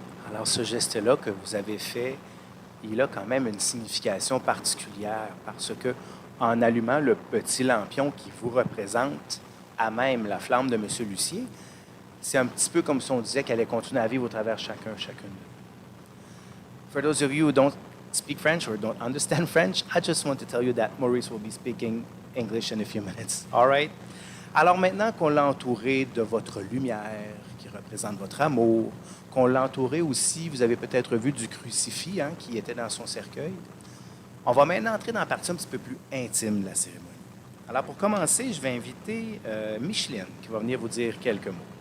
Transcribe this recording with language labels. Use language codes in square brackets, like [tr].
[fr] Alors, ce geste-là que vous avez fait, il a quand même une signification particulière parce que, en allumant le petit lampion qui vous représente à même la flamme de M. Lussier, c'est un petit peu comme si on disait qu'elle allait continuer à vivre au travers chacune. [en] For those of you who don't speak French or don't understand French, I just want to tell you that Maurice will be speaking English in a few minutes. All right? [fr] Alors maintenant qu'on l'a entouré de votre lumière qui représente votre amour, qu'on l'a entouré aussi, vous avez peut-être vu du crucifix qui était dans son cercueil. On va maintenant entrer dans la partie un petit peu plus intime de la cérémonie. Alors pour commencer, je vais inviter Micheline qui va venir vous dire quelques mots.